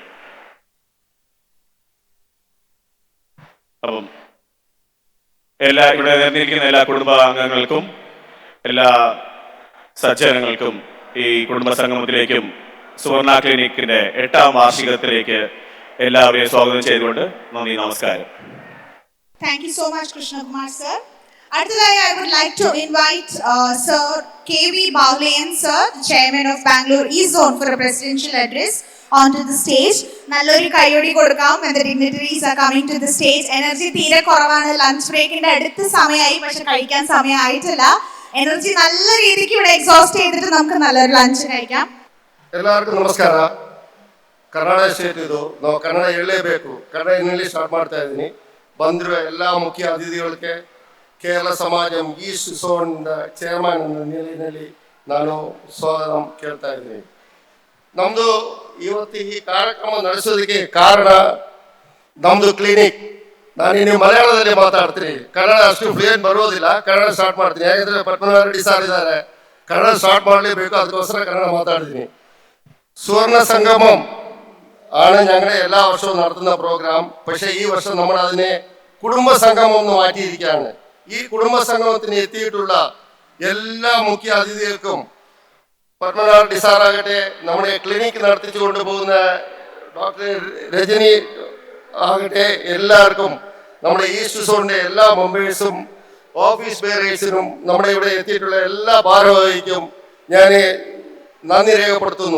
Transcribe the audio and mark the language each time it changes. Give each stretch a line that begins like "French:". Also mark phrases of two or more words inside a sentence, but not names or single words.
Malayalam: അപ്പം ഇവിടെ നിന്നിരിക്കുന്ന എല്ലാ കുടുംബാംഗങ്ങൾക്കും എല്ലാ സജ്ജനങ്ങൾക്കും ഈ കുടുംബ സംഗമത്തിലേക്കും സുവർണ ക്ലിനിക്കിന്റെ 8ാം വാർഷികത്തിലേക്ക് എല്ലാവരെയും സ്വാഗതം ചെയ്തുകൊണ്ട് നന്ദി, നമസ്കാരം.
English: Thank you so much, Krishna Kumar sir. അടുത്തതായി I would like to invite Sir K.V. Bavlayan Sir, the Chairman of Bangalore East Zone, for a presidential address onto the stage.
Malayalam: നല്ലൊരു കൈയ്യടി കൊടുക്കാം.
English: And the dignitaries are coming to the stage.
Malayalam: എനർജി തീരെ കുറവാണ്.
English: lunch break-ന്റെ
Malayalam: അടുത്ത സമയമായി, പക്ഷെ കഴിക്കാൻ സമയമായിട്ടില്ല. എനർജി നല്ല രീതിക്ക് ഇവിടെ എക്സോസ്റ്റ് ചെയ്തിട്ട് നമുക്ക് നല്ലൊരു ലഞ്ച് കഴിക്കാം.
Kannada: ಎಲ್ಲರಿಗೂ ನಮಸ್ಕಾರ. ಕನ್ನಡ ಸ್ಟೇಟ್ ಇದು, ನಾವು ಕನ್ನಡ ಹೇಳಲೇಬೇಕು. ಕನ್ನಡದಲ್ಲಿ ಸ್ಟಾರ್ಟ್ ಮಾಡ್ತಾ ಇದ್ದೀನಿ. ಬಂದಿರುವ ಎಲ್ಲ ಮುಖ್ಯ ಅತಿಥಿಗಳಿಗೆ ಕೇರಳ ಸಮಾಜಂ
English: east zone chairman
Kannada: ನಿಟ್ಟಿನಲ್ಲಿ ನಾನು ಸ್ವಾಗತ ಕೇಳ್ತಾ ಇದ್ದೀನಿ. ನಮ್ಮದು ಇವತ್ತು ಈ ಕಾರ್ಯಕ್ರಮ ನಡೆಸೋದಕ್ಕೆ ಕಾರಣ ನಮ್ಮದು ಕ್ಲಿನಿಕ್. ನಾನಿನ್ನು ಮಲಯಾಳದಲ್ಲಿ ಮಾತಾಡ್ತೀನಿ, ಕನ್ನಡ ಅಷ್ಟು ಫ್ಲೂಯೆಂಟ್ ಬರೋದಿಲ್ಲ. ಕನ್ನಡ ಸ್ಟಾರ್ಟ್ ಮಾಡ್ತೀನಿ, ಯಾಕಂದರೆ ಪದ್ಮನಾಭ ರೆಡ್ಡಿ ಸರ್ ಇದ್ದಾರೆ, ಕನ್ನಡ ಸ್ಟಾರ್ಟ್ ಮಾಡಲೇಬೇಕು, ಅದಕ್ಕೋಸ್ಕರ കന്നഡ മാതാടുന്നു.
Malayalam: സുവർണ സംഗമം ആണ് ഞങ്ങളുടെ എല്ലാ വർഷവും നടത്തുന്ന പ്രോഗ്രാം. പക്ഷേ ഈ വർഷം നമ്മൾ അതിനെ കുടുംബ സംഗമം എന്ന് മാറ്റിയിരിക്കുകയാണ്. ഈ കുടുംബ സംഗമത്തിന് എത്തിയിട്ടുള്ള എല്ലാ മുഖ്യ അതിഥികൾക്കും, പത്മനാഭ റെഡ്ഡി സാറാകട്ടെ, നമ്മുടെ ക്ലിനിക്ക് നടത്തിച്ചു കൊണ്ടുപോകുന്ന ഡോക്ടർ രജനി ആകട്ടെ, എല്ലാവർക്കും, നമ്മുടെ
English: east zone-ിൻ്റെ
Malayalam: എല്ലാ മെമ്പേഴ്സും
English: office bearers-ിനും
Malayalam: നമ്മുടെ ഇവിടെ എത്തിയിട്ടുള്ള എല്ലാ ഭാരവാഹിക്കും ഞാൻ നന്ദി രേഖപ്പെടുത്തുന്നു.